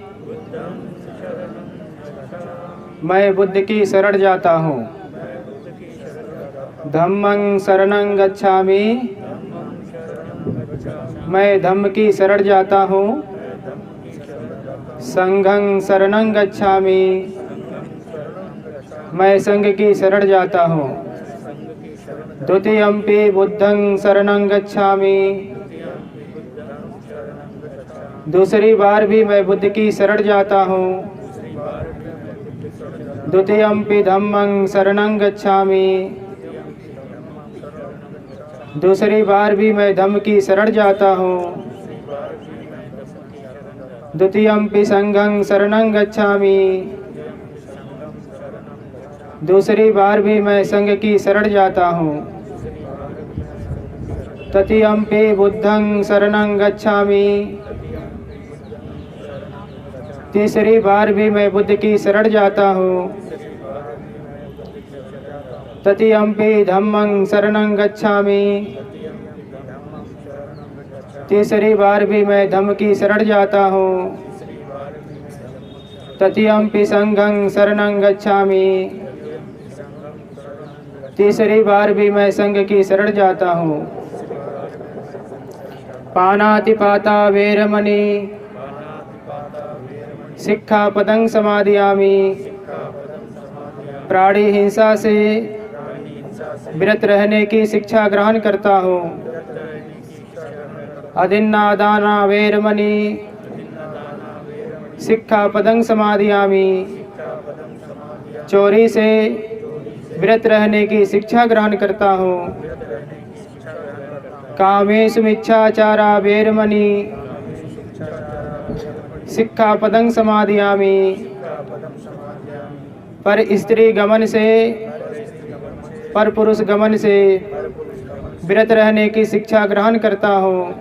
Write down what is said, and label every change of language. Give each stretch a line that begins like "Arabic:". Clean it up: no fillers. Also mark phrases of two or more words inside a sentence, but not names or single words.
Hindi: मैं बुद्ध की शरण जाता हूँ।
Pali: धम्मं शरणं गच्छामि।
Hindi: मैं धम्म की शरण जाता हूँ।
Pali: संघं शरणं गच्छामि।
Hindi: मैं संघ की शरण जाता हूँ।
Pali: द्वितीयंपि बुद्धं शरणं गच्छामि।
Hindi: दूसरी बार भी मैं बुद्ध की शरण जाता हूँ।
Pali: द्वितीयंपि धम्मं शरणं गच्छामि।
Hindi: दूसरी बार भी मैं धम्म की शरण जाता हूँ।
Pali: द्वितीयंपि संघं शरणं गच्छामि।
Hindi: दूसरी बार भी मैं संघ की शरण जाता हूँ।
Pali: तृतीयंपि बुद्धं शरणं गच्छामि।
Hindi: तीसरी बार भी मैं बुद्ध की शरण जाता हूँ।
Pali: तृतीयंपि धम्मं शरणं गच्छामि।
Hindi: तीसरी बार भी मैं धम्म की शरण जाता हूँ।
Pali: तृतीयंपि संघं शरणं गच्छामि।
Hindi: तीसरी बार भी मैं संघ की शरण जाता हूँ।
Pali: पानातिपाता वेरमणि सिक्खापदं समादयामि।
Hindi: प्राणी हिंसा से विरत रहने की शिक्षा ग्रहण करता हूँ।
Pali: अदिन्नादाना वेरमणि सिक्खापदं समादयामि।
Hindi: चोरी से विरत रहने की शिक्षा ग्रहण करता हूँ।
Pali: कामेषु मिच्छाचारा वेरमणि सिक्खापदं समादयामि।
Hindi: पर स्त्री गमन से पर पुरुष गमन से विरत रहने की शिक्षा ग्रहण करता हूँ।